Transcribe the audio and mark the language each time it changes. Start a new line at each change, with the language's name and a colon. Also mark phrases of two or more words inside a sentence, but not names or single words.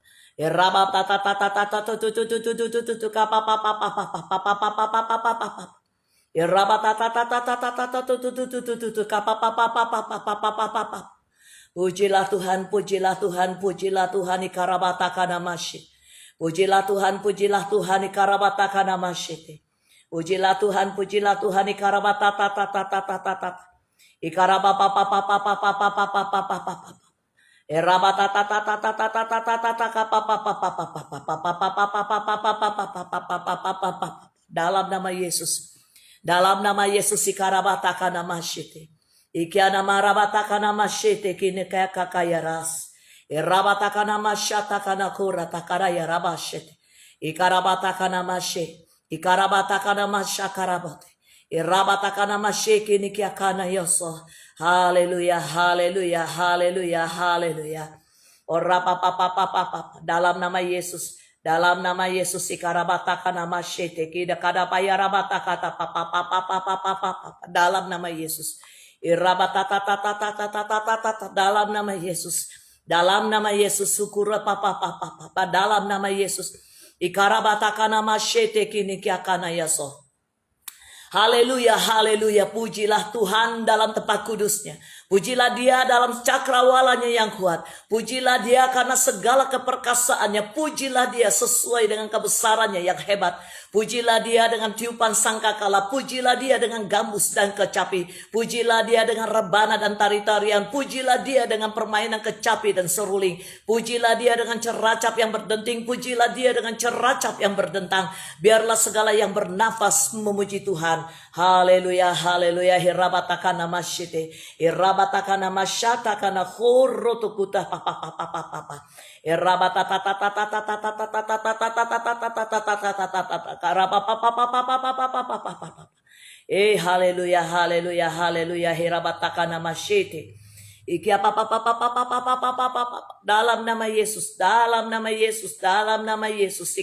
Indonesian: Pujilah Tuhan, pujilah Tuhan, pujilah Tuhan. Ikarabatakana masyete. Pujilah Tuhan, pujilah Tuhan. Ikarabatakana masyete. Pujilah Tuhan, pujilah Tuhan. Ikarabatatatatatatatatata. Ikarabapapapapapapapapapapapapa. Dalam nama Yesus. Dalam nama Yesus ikarabatakana masyete. Ikiana marabatakana masyete kini kaya kakaya ras. Irabatakana masyatakana kura takaraya rabashete. Ikarabatakana masye. Ikarabatakana masyakarabate. Irabatakana masye kini kiakana yoso. Haleluya, haleluya, haleluya, haleluya. Orapapapapapapa. Dalam nama Yesus. Dalam nama Yesus ikarabatakana masyete. Kida kadapaya rabatakata papapapapapapapa. Dalam nama Yesus. Dalam nama Yesus, dalam nama Yesus, syukur papa dalam nama Yesus, ikarabatakana masyete kini kiakana yaso. Haleluya, haleluya, pujilah Tuhan dalam tempat kudusnya. Pujilah dia dalam cakrawalanya yang kuat. Pujilah dia karena segala keperkasaannya. Pujilah dia sesuai dengan kebesarannya yang hebat. Pujilah dia dengan tiupan sangkakala. Pujilah dia dengan gambus dan kecapi. Pujilah dia dengan rebana dan tari-tarian. Pujilah dia dengan permainan kecapi dan seruling. Pujilah dia dengan ceracap yang berdenting. Pujilah dia dengan ceracap yang berdentang. Biarlah segala yang bernafas memuji Tuhan. Haleluya, haleluya. Hirabatakana masyete. Irabatakana masyatakana khurrutukuta papa. Haleluya, haleluya, haleluya. Hirabatakana masyete. Dalam nama Yesus, dalam nama Yesus, dalam nama Yesus.